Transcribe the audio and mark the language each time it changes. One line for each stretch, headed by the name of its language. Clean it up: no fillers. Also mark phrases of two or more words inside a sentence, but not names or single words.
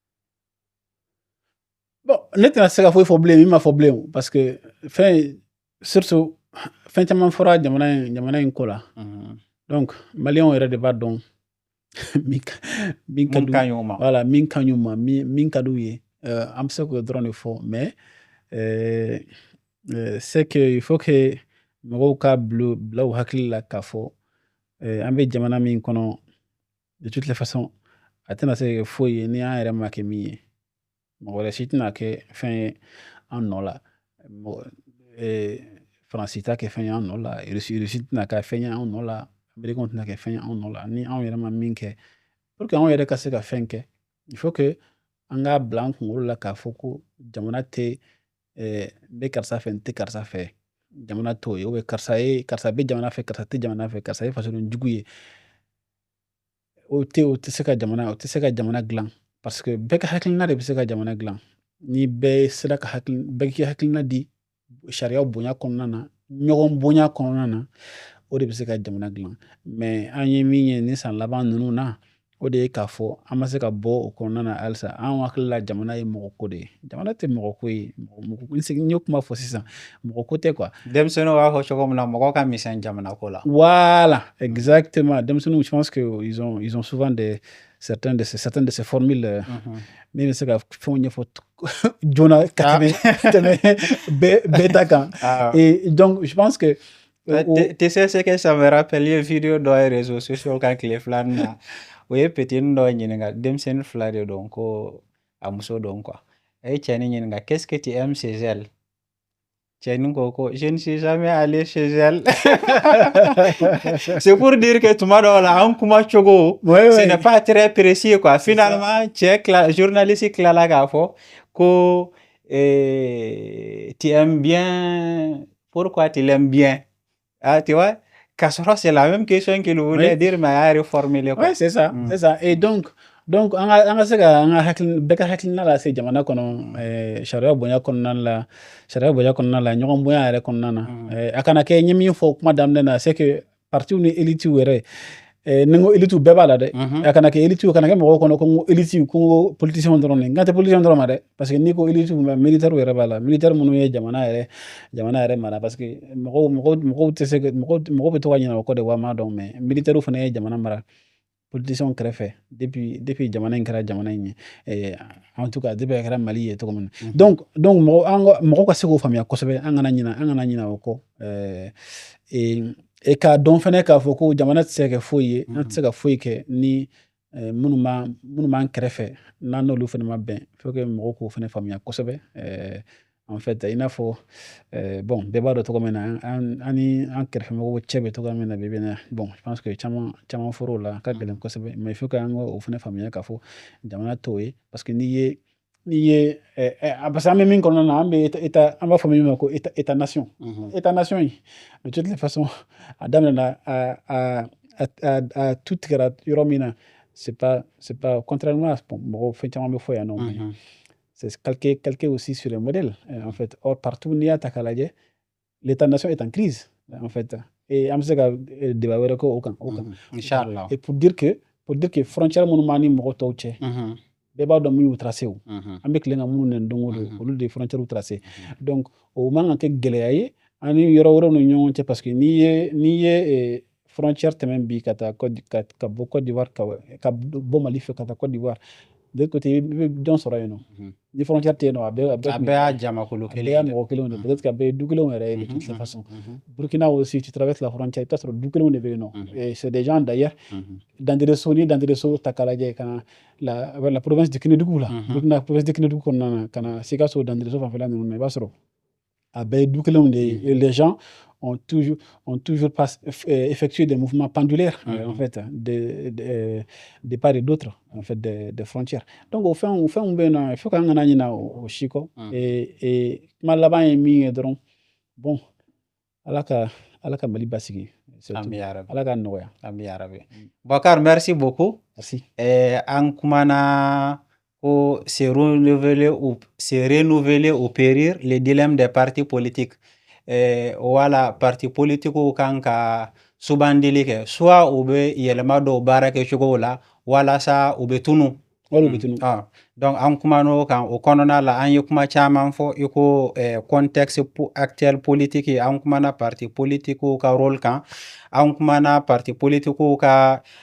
Bambara: Bon ne tɛna se ka foyi fɔ bilen min ma fɔ bilen
French: parce que surtout
Bambara: fɛn caman fɔra jamana in ko la donc maliyɛnw yɛrɛ de b'a dɔn min ka d'u ma min ka d'u ye an bɛ se k'o dɔrɔn de fɔ mais
French: c'est que il faut que
Bambara: mɔgɔw ka bila u hakili la k'a fɔ an bɛ jamana min kɔnɔ
French: de toutes les façons
Bambara: a tɛna se ka kɛ foyi ye ni an yɛrɛ ma kɛ min ye mɔgɔ wɛrɛ si tɛna kɛ fɛn ye an nɔ la Faransi t'a kɛ fɛn ye an nɔ la Rusi tɛna kɛ fɛn ye an nɔ la Américains tɛna kɛ fɛn ye an nɔ la ni anw yɛrɛ ma min kɛ
French: pour que
Bambara: anw yɛrɛ ka se ka fɛn kɛ
French: il faut que
Bambara: an k'a bila an kunkolo la k'a fɔ ko jamana tɛ n bɛ karisa fɛ n tɛ karisa fɛ jamana t'o ye
French: ou bien
Bambara: karisa bɛ jamana fɛ karisa tɛ jamana fɛ karisa ye fasoden jugu ye o tɛ se ka jamana dilan
French: parce que
Bambara: bɛɛ ka hakilina de bɛ se ka jamana dilan ni bɛɛ sera ka bɛɛ k'i hakilina di sariyaw bonya kɔnɔna na ɲɔgɔn bonya kɔnɔna na o de bɛ se ka jamana dilan mais an ye min ye ni san laban ninnu na o de ye k'a fɔ an ma se ka bɔ o kɔnɔna na halisa an hakili la jamana ye mɔgɔ ko de ye jamana tɛ mɔgɔ ko ye n ye kuma fɔ sisan mɔgɔ ko tɛ quoi. Denmisɛnninw b'a fɔ cogo min na mɔgɔ ka misɛn jamana ko la.
French: Voilà exactement denmisɛnninw je pense que ils ont souvent certaines de ces formules
Bambara: min bɛ se ka fɛnw ɲɛfɔ joona ka tɛmɛ bɛɛ ta kan
French: et donc je pense que tu sais ce que ça me rappelle
Bambara: ye vidéo dɔ ye
French: réseaux sociaux
Bambara: kan tile filanin na o ye petini dɔ ɲininka denmisɛnnin fila de don ko a muso don quoi a ye cɛnin ɲininka
French: qu'est-ce que tu aimes chez elle
Bambara: cɛnin ko
French: je ne suis jamais allé chez elle c'est pour dire que
Bambara: tuma dɔw la an kuma cogo
French: ce n'est pas très précis quoi finalement journaliste
Bambara: tilala k'a fɔ ko
French: tu aimes bien pourquoi tu l'aimes bien tu vois
Bambara: k'a sɔrɔ
French: c'est la même question qu'il voulait dire mais a réformulé quoi. Ouais c'est ça et donc donc
Bambara: an ka se ka an ka hakili bɛɛ ka hakilina lase jamana kɔnɔ sariya bonya kɔnɔna la ɲɔgɔn bonya yɛrɛ kɔnɔna na a kana kɛ ɲɛ min fɔ kuma daminɛ na
French: c'est que
Bambara: parti ni élite yɛrɛ ni n ko élite bɛɛ b'a la dɛ a kana kɛ élite kana kɛ mɔgɔw kɔnɔ ko n ko élite ko n ko politicien dɔrɔn de n kan tɛ politicien dɔrɔn ma dɛ parce que n'i ko
French: élite militaire
Bambara: yɛrɛ b'a la militaire minnu ye jamana yɛrɛ mara parce que mɔgɔw tɛ se mɔgɔw bɛ to ka ɲinɛ o kɔ de wa m'a dɔn mais militaire fana ye jamana mara politicien kɛrɛfɛ depuis jamana in kɛra jamana in ye
French: en tout cas
Bambara: depuis a kɛra Mali ye cogo min na donc mɔgɔw ka se k'o faamuya kosɛbɛ an kana ɲinɛ o kɔ k'a dɔn fɛnɛ k'a fɔ ko jamana tɛ se ka kɛ foyi ye an tɛ se ka foyi kɛ ni minnu b'an kɛrɛfɛ n'an n'olu fɛnɛ ma bɛn
French: faut que
Bambara: mɔgɔw k'o fɛnɛ faamuya kosɛbɛ
French: en fait
Bambara: i n'a fɔ bon bɛɛ b'a dɔn cogo min na an ni an kɛrɛfɛmɔgɔw cɛ bɛ cogoya min na bi bi in na bon
French: je pense que
Bambara: caman fɔr'o la a ka gɛlɛn kosɛbɛ
French: mais il faut que
Bambara: an k'o fɛnɛ faamuya k'a fɔ jamana t'o ye parce que n'i ye parce que an bɛ min kɔnɔna na an b'a fɔ min ma ko
French: état nation état nation
Bambara: in
French: de toutes les façons
Bambara: a daminɛna a tu tigɛra yɔrɔ min na
French: c'est pas contrairement à
Bambara: mɔgɔw fɛn caman bɛ fɔ yan nɔ
French: mais c'est calqué aussi sur un modèle en fait or partout
Bambara: n'i y'a ta k'a lajɛ
French: l'état nation est en crise en fait et
Bambara: an bɛ se ka débat wɛrɛ kɛ o kan inchallah
French: et pour dire que
Bambara: frontière minnu b'an ni mɔgɔ tɔw cɛ bɛɛ b'a dɔn min y'u tracé o an bɛ tile ka minnu nɛni don o don olu de ye
French: frontière tracé
Bambara: donc o man ka kɛ gɛlɛya ye an ni yɔrɔ wɛrɛw ni ɲɔgɔn cɛ parce que n'i ye frontière tɛmɛ bi ka taa ka bɔ Côte d'Ivoire ka bɔ Mali fɛ ka taa Côte d'Ivoire
French: de l'autre côté
Bambara: i bɛ jɔn sɔrɔ yen nɔ ni frontière tɛ yen nɔ a bɛɛ y'a jamakulu kelen ye, a bɛɛ y'a mɔgɔ kelenw de
French: peut-être que
Bambara: a bɛɛ ye du kelenw yɛrɛ ye
French: de toute façon Burkina aussi tu traverses la frontière
Bambara: i bɛ t'a sɔrɔ du kelenw de bɛ yen nɔ
French: et c'est des gens d'ailleurs Dandereso
Bambara: ni Dandereso ta k'a lajɛ ka na
French: la province de Kénédougou la Burkina province de Kénédougou
Bambara: kɔnɔna na ka na Sikaso Dandereso fanfɛla ninnu na i b'a sɔrɔ a bɛɛ ye du kelenw de ye
French: et les gens ont toujours effectué des mouvements pendulaires en fait de part et d'autre en fait des frontières
Bambara: donc o fɛnw bɛ yen nɔ
French: il faut que
Bambara: an kana ɲinɛ o si kɔ et kuma laban ye min ye dɔrɔn bon ala ka Mali basigi ala ka nɔgɔya
Arabic: آمين يا ربي
French: Boubacar merci beaucoup merci
Bambara: an kumana ko
French: se renouveler ou périr les dilemmes des partis politiques
Bambara: wala
French: parti politique
Bambara: kan ka sugandili kɛ soit u bɛ yɛlɛma dɔw baara kɛ cogo la walasa u bɛ tunu donc an kuman'o kan o kɔnɔna la an ye kuma caman fɔ i ko
French: contexte actuel politique
Bambara: an kumana
French: parti politique
Bambara: ka rôle kan an kumana
French: parti politique
Bambara: ka